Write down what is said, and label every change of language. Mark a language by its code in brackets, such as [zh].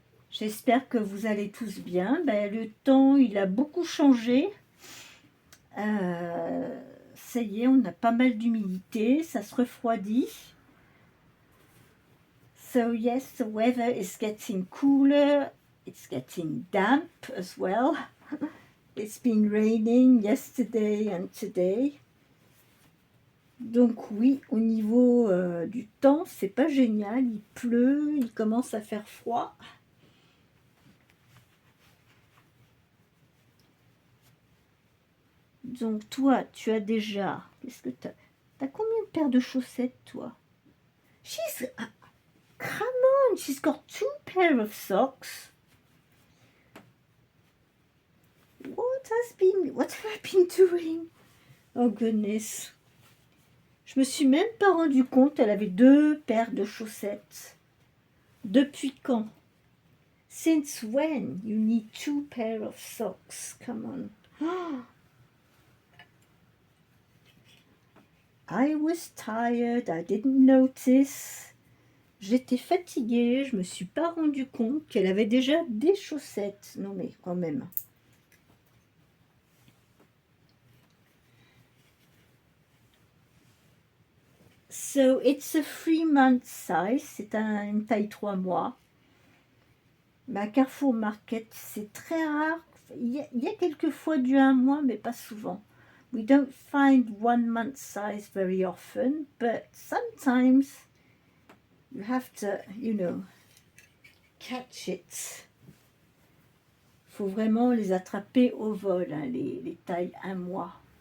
[fr] J'espère que vous allez tous bien. Le temps, il a beaucoup changé. Ça y est, on a pas mal d'humidité, ça se refroidit. [en] So yes, the weather is getting cooler. It's getting damp as well. It's been raining yesterday and today. [fr] Donc oui, au niveau du temps, c'est pas génial. Il pleut, il commence à faire froid. Donc toi, tu as déjà... Qu'est-ce que t'as? T'as combien de paires de chaussettes, toi? [en] Come on, she's got 2 pairs of socks. what have I been doing? Oh goodness. [fr] Je me suis même pas rendu compte, elle avait 2 paires de chaussettes. Depuis quand? [en] Since when you need 2 pairs of socks? Come on. I was tired, I didn't notice. [fr] J'étais fatiguée, je me suis pas rendu compte qu'elle avait déjà des chaussettes. Non mais quand même. [en] So it's a 3-month size, [fr] c'est une taille 3 mois. Mais à Carrefour Market, c'est très rare. Il y a quelques fois du 1 mois, mais pas souvent. [en] We don't find 1-month size very often, but sometimes you have to, catch it. [fr] Faut vraiment les attraper au vol, hein, les tailles 1 mois.